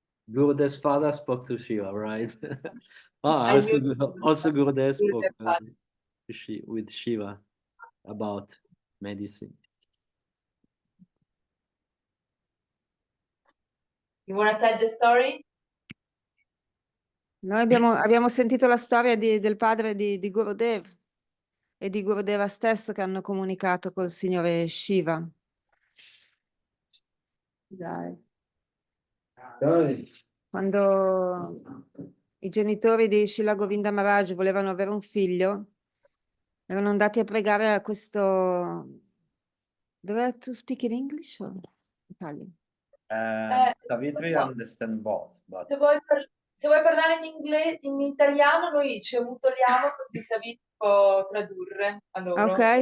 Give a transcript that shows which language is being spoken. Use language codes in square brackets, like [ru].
[en] Gurudev's father spoke to Shiva, right? Also Gurudev spoke with Shiva about medicine. You want to tell the story? [it] Noi abbiamo sentito la storia del padre di Gurudev e di Gurudeva stesso, che hanno comunicato col signore Shiva. Dai. Quando i genitori di Srila Govinda Maharaj volevano avere un figlio, erano andati a pregare a questo... [en] Dove to speak in English or Italian? Savitri understand both, but... [it] Se vuoi parlare in italiano, noi ci ammutoliamo così Savitri può tradurre a loro.